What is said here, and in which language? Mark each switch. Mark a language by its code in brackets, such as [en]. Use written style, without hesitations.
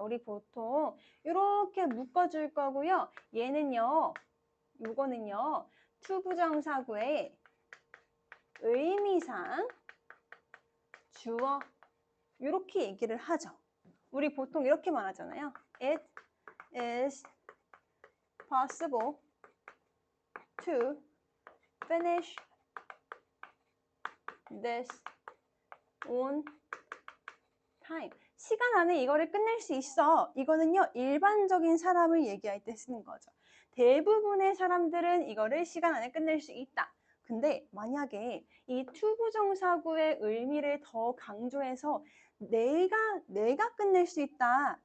[ko] 우리 보통 이렇게 묶어줄 거고요. 얘는요. 이거는요. 투부정사구의 의미상 주어 이렇게 얘기를 하죠. 우리 보통 이렇게 말하잖아요. [en] It is possible to finish this on time. [ko] 시간 안에 이거를 끝낼 수 있어. 이거는요, 일반적인 사람을 얘기할 때 쓰는 거죠. 대부분의 사람들은 이거를 시간 안에 끝낼 수 있다. 근데 만약에 이 투부정사구의 의미를 더 강조해서 내가 끝낼 수 있다.